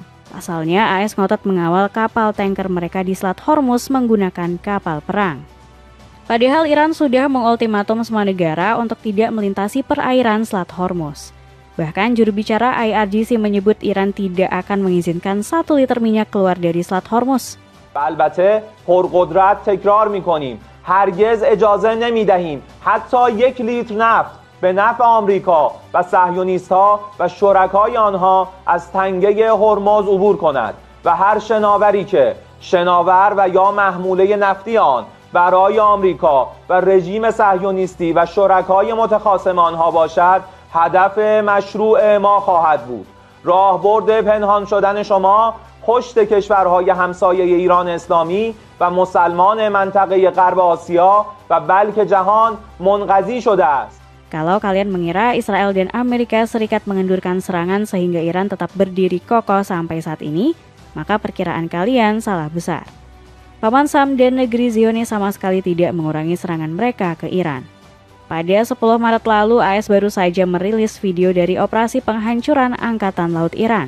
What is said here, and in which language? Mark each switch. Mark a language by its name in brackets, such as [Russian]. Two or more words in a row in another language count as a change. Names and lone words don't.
[Indonesian] Pasalnya, AS ngotot mengawal kapal tanker mereka di Selat Hormuz menggunakan kapal perang. Padahal Iran sudah mengultimatum semua negara untuk tidak melintasi perairan Selat Hormuz. Bahkan juru bicara IRGC menyebut Iran tidak akan mengizinkan 1 liter minyak keluar dari Selat Hormuz. [Persian] البته پرقدرت تکرار می‌کنیم هرگز اجازه نمی‌دهیم حتی 1 لیتر نفت به نفع آمریکا و صهیونیست‌ها و شرکای آنها از تنگه هرمز عبور کند و هر شناوری که شناور و یا محموله نفتی آن برای آمریکا و رژیم صهیونیستی و شرکای متخاصم آنها باشد هدف مشروع ما خواهد بود. راهبرد پنهان شدن شما پشت کشورهای همسایه ایران اسلامی و مسلمان منطقه غرب آسیا و بلکه جهان منقضی شده است. [Indonesian] Kalau kalian mengira Israel dan Amerika Serikat mengendurkan serangan sehingga Iran tetap berdiri kokoh sampai saat ini, maka perkiraan kalian salah besar. Paman Sam dan negeri Zionis sama sekali tidak mengurangi serangan mereka ke Iran. Pada 10 Maret lalu, AS baru saja merilis video dari operasi penghancuran Angkatan Laut Iran.